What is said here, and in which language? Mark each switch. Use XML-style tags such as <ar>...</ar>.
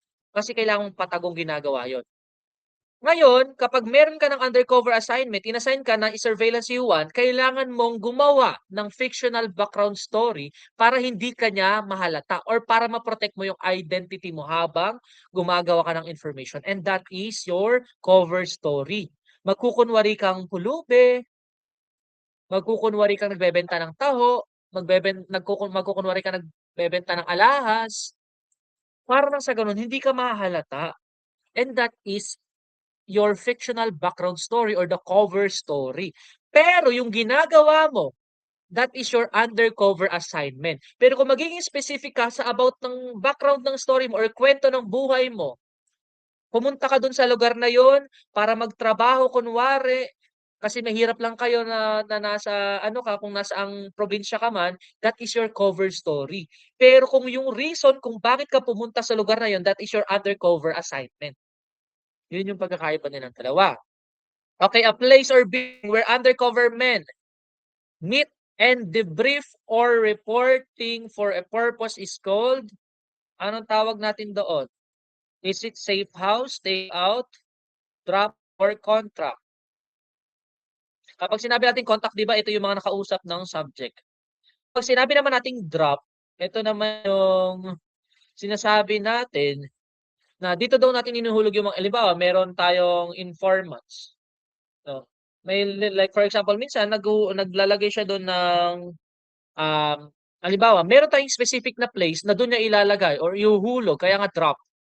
<tl>Kasi kailangan mong patagong ginagawa yon. Ngayon, kapag meron ka ng undercover assignment, inassign ka na i-surveillance si Juan, kailangan mong gumawa ng fictional background story para hindi ka niya mahalata or para ma-protect mo yung identity mo habang gumagawa ka ng information.</tl> <en>And that is your cover story.</en> <tl>Magkukunwari kang pulubi, magkukunwari kang nagbebenta ng taho, magkukunwari kang nagbebenta ng alahas, para lang sa ganun, hindi ka mahalata.</tl> <en>And that is your fictional background story or the cover story. Pero yung ginagawa mo, that is your undercover assignment.</en> <tl>Pero kung magiging specific ka sa about ng background ng story mo or kwento ng buhay mo, pumunta ka dun sa lugar na yon para magtrabaho kunwari, kasi mahirap lang kayo na nasa ano ka, kung nasa ang probinsya ka man, that is your cover story. Pero kung yung reason kung bakit ka pumunta sa lugar na yon, that is your undercover assignment. Yun yung pagkakaiba nilang dalawa.</tl> <en>Okay, a place or building where undercover men meet and debrief or reporting for a purpose is called, anong tawag natin doon? Is it safe house, stay out, drop, or contract?</en> <tl>Kapag sinabi natin contact, di ba, ito yung mga nakausap ng subject. Pag sinabi naman nating drop, ito naman yung sinasabi natin na dito daw natin inuhulog yung mga, halimbawa, meron tayong informants. No? May, like for example, minsan naglalagay siya doon ng, halimbawa, meron tayong specific na place na doon niya ilalagay or ihuhulog, kaya nga drop.</tl>